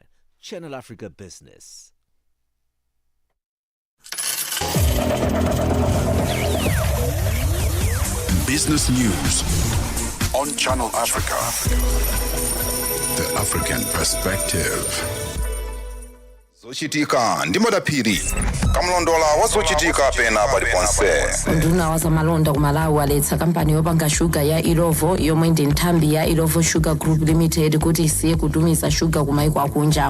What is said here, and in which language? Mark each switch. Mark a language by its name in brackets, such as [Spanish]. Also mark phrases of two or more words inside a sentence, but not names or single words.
[English] Channel Africa Business. Business news on Channel Africa. The African perspective. [Nyanja] zochitika ndi madaphiri kamlondola wazochitika pena paliponse. nduna wa zamalonda ku Malawi aletsa kampani yopanga shuga ya Irovo yomwe ndi nthambi ya Irovo Sugar Group Limited kuti isiye kutumiza shuga ku maiko akunja.